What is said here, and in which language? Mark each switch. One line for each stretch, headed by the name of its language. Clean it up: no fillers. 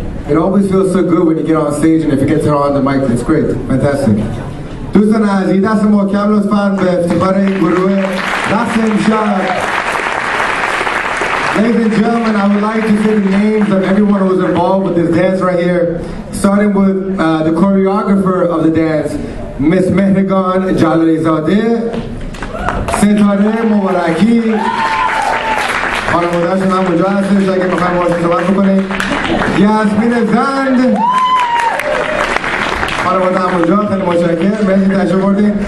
English: It always feels so good when you get on stage and if you get to turn on the mic, it's great. Fantastic.
Persian: دوستان عزیز دست محکم لطفاً به افتخار این گروه رقص امشب.
English: Ladies and gentlemen, I would like to say the names of everyone who was involved with this dance right here, starting with the choreographer of the dance, Miss Mehrigan Jalalizadeh, Setare Mobaraki,
Persian: خانواده‌شون هم اونجا هستش اگه میخوایم باهاشون صحبت بکنیم. یاسمین زند، خانواده هم اونجا، خیلی متشکرم، مرسی تشریف بردین.